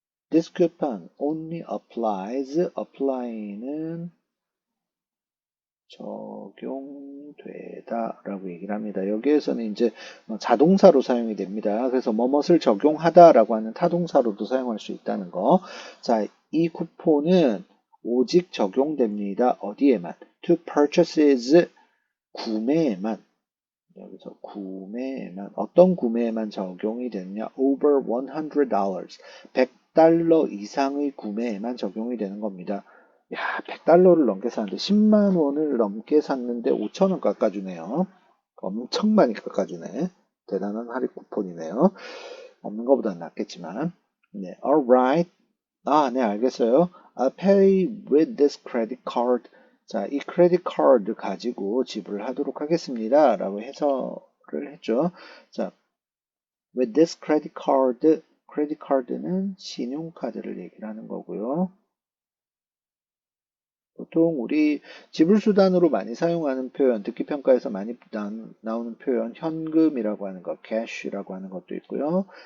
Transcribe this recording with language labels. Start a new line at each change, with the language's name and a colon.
English: This coupon only applies.
Korean: apply는 적용되다 라고 얘기를 합니다. 여기에서는 이제 자동사로 사용이 됩니다. 그래서 뭐뭇을 적용하다 라고 하는 타동사로도 사용할 수 있다는 거. 자, 이 쿠폰은 오직 적용됩니다. 어디에만?
English: To purchases,
Korean: 구매에만. 여기서 구매에만, 어떤 구매에만 적용이 되느냐?
English: Over $100,
Korean: $100 이상의 구매에만 적용이 되는 겁니다. 야, $100를 넘게 샀는데 10만 원을 넘게 샀는데 5천 원 깎아주네요. 엄청 많이 깎아주네. 대단한 할인 쿠폰이네요. 없는 것보다는 낫겠지만. 네, alright. 아, 네, 알겠어요.
English: I'll pay with this credit card.
Korean: 자, 이 크레딧 카드 가지고 지불하도록 하겠습니다. 라고 해설을 했죠. 자,
English: with this credit card,
Korean: 크레딧 카드는 신용카드를 얘기를 하는 거고요. 보통 우리 지불수단으로 많이 사용하는 표현, 듣기평가에서 많이 나오는 표현, 현금이라고 하는 거, cash라고 하는 것도 있고요.